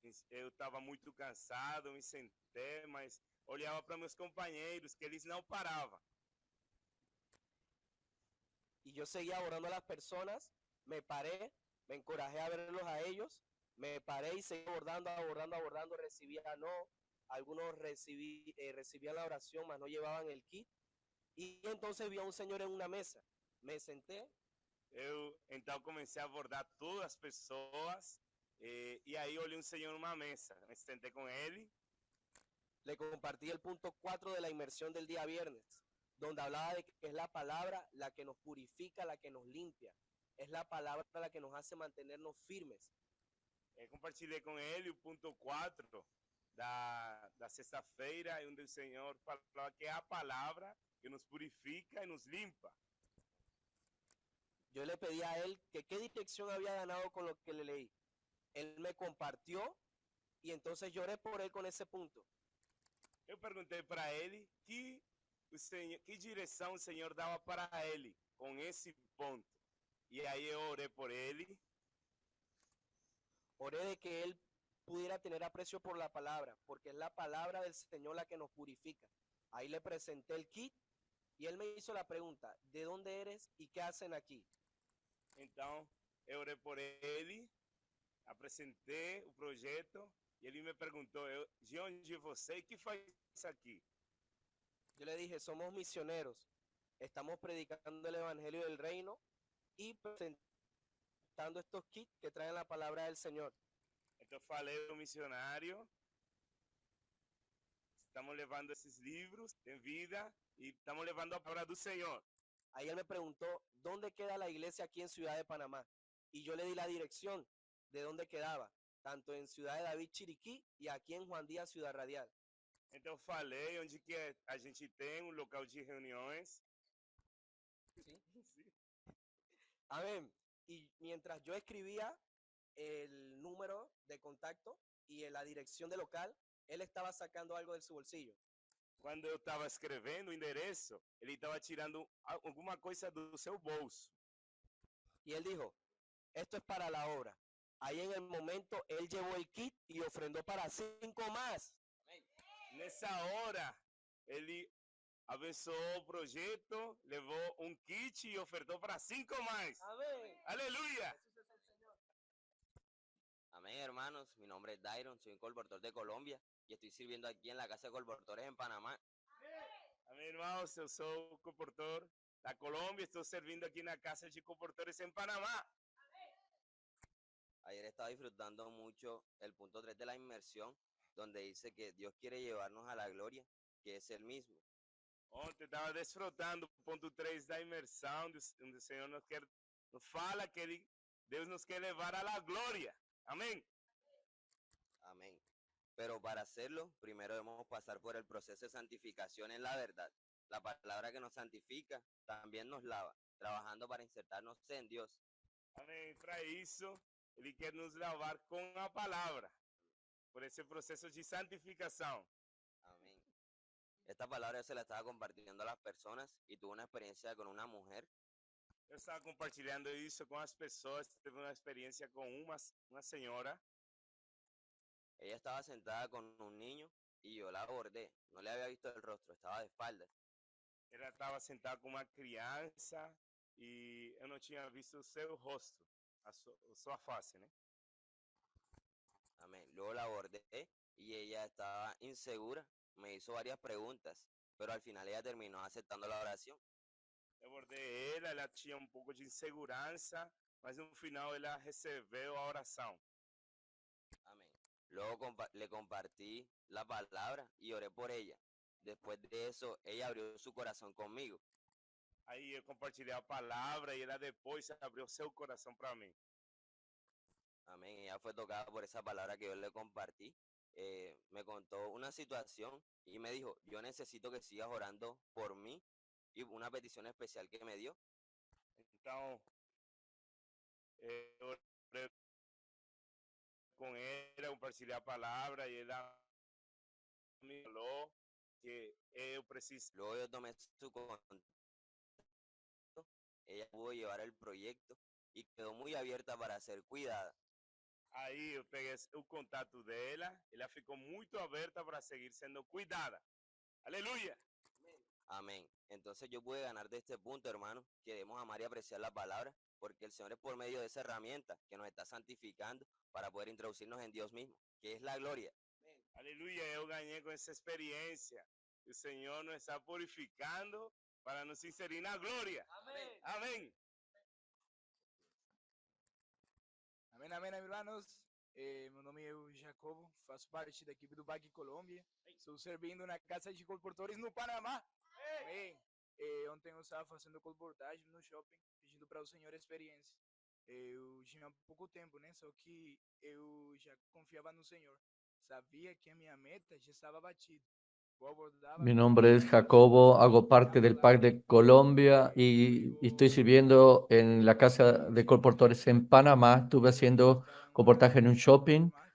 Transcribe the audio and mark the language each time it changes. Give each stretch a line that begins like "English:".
Portuguese: Eu estava muito cansado, me sentei, mas olhava para meus companheiros que eles não paravam.
Spanish: Y yo seguía abordando a las personas, me paré, me encorajé a verlos a ellos, me paré y seguí abordando, recibía no, algunos recibían la oración, mas no llevaban el kit. Y entonces vi a un señor en una mesa, me senté.
Portuguese: Eu então comecei a abordar todas as pessoas e aí olhei um senhor numa mesa, me sentei com ele.
Spanish: Le compartí el punto 4 de la inmersión del día viernes, donde hablaba de que es la palabra la que nos purifica, la que nos limpia. Es la palabra la que nos hace mantenernos firmes.
Portuguese: Compartilhei com ele o ponto 4 da sexta-feira, onde o Senhor falava que é a palavra que nos purifica e nos limpa.
Spanish: Yo le pedí a él que qué dirección había ganado con lo que le leí. Él me compartió y entonces lloré por él con ese punto.
Portuguese: Eu perguntei para ele que direção o Senhor dava para ele com esse ponto. E aí eu orei por ele.
Spanish: Oré de que él pudiera tener aprecio por la palabra, porque es la palabra del Señor la que nos purifica. Ahí le presenté el kit y él me hizo la pregunta, ¿de dónde eres y qué hacen aquí?
Portuguese: Então, eu orei por ele, apresentei o projeto e ele me perguntou, de onde você e que faz aqui?
Spanish: Yo le dije, somos misioneros, estamos predicando el evangelio del reino y presentando estos kits que traen la palabra del Señor.
Portuguese: Então, falei do missionário, estamos levando esses livros de vida e estamos levando a palavra do Senhor.
Spanish: Ahí él me preguntó, ¿dónde queda la iglesia aquí en Ciudad de Panamá? y yo le di la dirección de dónde quedaba, tanto en Ciudad de David, Chiriquí, y aquí en Juan Díaz, Ciudad Radial.
Portuguese: Então eu falei onde que a gente tem um local de reuniões.
Spanish: Amén. Y mientras yo escribía el número de contacto y la dirección del local, él estaba sacando algo de su bolsillo.
Portuguese: Quando eu estava escrevendo o endereço, ele estava tirando alguma coisa do seu bolso.
Spanish: Y él dijo, esto es para la obra. Ahí en el momento, él llevó el kit y ofrendó para 5 más.
Portuguese: Nessa hora, ele abençoou o projeto, levou um kit e ofertou para 5 mais.
Spanish: Amén.
Portuguese: Aleluia!
Spanish: Amén, hermanos. Mi nombre es Dairon, soy un colportor de Colombia y estoy sirviendo aquí en la Casa de Colportores en Panamá.
Portuguese: Amém, irmãos. Eu sou o comportor da Colômbia, estou servindo aqui na Casa de Comportores em Panamá.
Spanish: Ayer estaba disfrutando mucho el punto 3 de la inmersión, donde dice que Dios quiere llevarnos a la gloria, que es el mismo.
Portuguese: Ontem estava desfrutando o ponto 3 da imersão, onde o Senhor nos fala que Deus nos quer levar à la glória. Amém.
Spanish: Amén. Pero para hacerlo, primero debemos pasar por el proceso de santificación en la verdad. La palabra que nos santifica también nos lava, trabajando para insertarnos en Dios.
Portuguese: Amém. Para isso, Ele quer nos lavar com a palavra, por esse processo de santificação.
Spanish: Amén. Esta palabra yo se la estaba compartiendo a las personas y tuve una experiencia con una mujer.
Portuguese: Eu estava compartilhando isso com as pessoas, teve uma experiência com uma senhora.
Spanish: Ella estaba sentada con un niño y yo la abordé. No le había visto el rostro, estaba de espaldas.
Portuguese: Ela estava sentada com uma criança e eu não tinha visto o seu rosto, a sua face, né?
Spanish: Amén. Luego la abordé y ella estaba insegura, me hizo varias preguntas, pero al final ella terminó aceptando la oración.
Portuguese: Eu abordei ela tinha um pouco de insegurança, mas no final ela recebeu a oração.
Spanish: Amén. Luego le compartí la palabra y oré por ella. Después de eso, ella abrió su corazón conmigo.
Portuguese: Aí eu compartilhei a palavra e ela depois abriu seu coração para mim.
Spanish: Amén. Ella fue tocada por esa palabra que yo le compartí. Me contó una situación y me dijo, yo necesito que sigas orando por mí y una petición especial que me dio.
Portuguese: Então, eu orei com ela, compartilhei a palavra e ela me falou que eu preciso.
Spanish: Luego yo tomé su contacto. Ella pudo llevar el proyecto y quedó muy abierta para ser cuidada.
Portuguese: Aí eu peguei o contato dela, ela ficou muito aberta para seguir sendo cuidada. Aleluia!
Spanish: Amén. Entonces yo pude ganar de este punto, hermano, que debemos amar y apreciar la palabra, porque el Señor es por medio de esa herramienta que nos está santificando para poder introducirnos en Dios mismo, que es la gloria.
Portuguese: Aleluia, eu ganhei com essa experiência. O Senhor nos está purificando para nos inserir na glória.
Spanish: Amén.
Portuguese: Amém. Amém, amém, hermanos. Meu nome é Jacobo, faço parte da equipe do BAC Colômbia. Estou servindo na Casa de Colportores no Panamá. Amém. Ontem eu estava fazendo colportagem no shopping, pedindo para o Senhor experiência. Eu tinha pouco tempo, né? Só que eu já confiava no Senhor. Sabia que a minha meta já estava batida.
Spanish: Mi nombre es Jacobo, hago parte del PAC de Colombia y estoy sirviendo en la Casa de Colportores en Panamá. Estuve haciendo comportaje en un shopping.